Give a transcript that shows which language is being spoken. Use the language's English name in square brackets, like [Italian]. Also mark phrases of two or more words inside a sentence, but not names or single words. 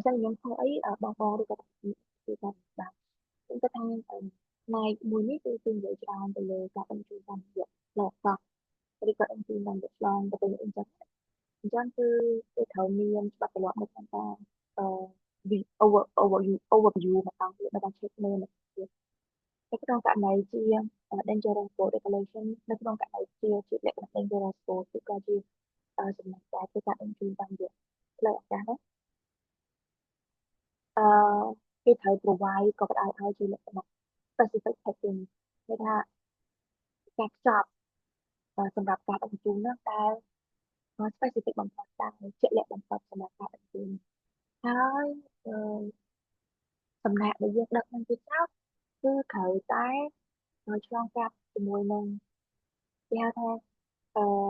[Khmer] សិនជាខ្ញុំធ្វើអីបងឬក៏គឺថាបាទខ្ញុំគិតថាផ្នែកមួយនេះគឺនិយាយច្រើនទៅលើការបញ្ជូនតាមរយៈផ្លូវកោះឬក៏បញ្ជូនតាមរយៈឆ្លងទៅវិញអីចឹងអញ្ចឹងគឺត្រូវមានច្បាប់ទម្លាប់នៅក្នុងការអឺ overview មកដល់ទៀតនៅការ check មើលនៅនៅក្នុងករណីជា [English] dangerous boat regulation [Khmer] នៅក្នុងករណីជាលក្ខណៈ [English] dangerous boat [Khmer] ឬក៏ជាចំណុចដែលគឺការបញ្ជូនតាមរយៈផ្លូវអាកាសណា អឺគេត្រូវ provide ក៏ផ្ដល់ឲ្យជាលក្ខណៈ [English] specific packing [Khmer] គឺថាការខ្ចប់សម្រាប់ការបញ្ជូននោះដែល specific បំផុតដែលជាក់លាក់បំផុតសម្រាប់ការបញ្ជូនហើយអឺសំណាក់ដែលយើងដឹកនឹងជាចោតគឺត្រូវតែឆ្លងកាត់ជាមួយនឹងគេហៅថាអឺ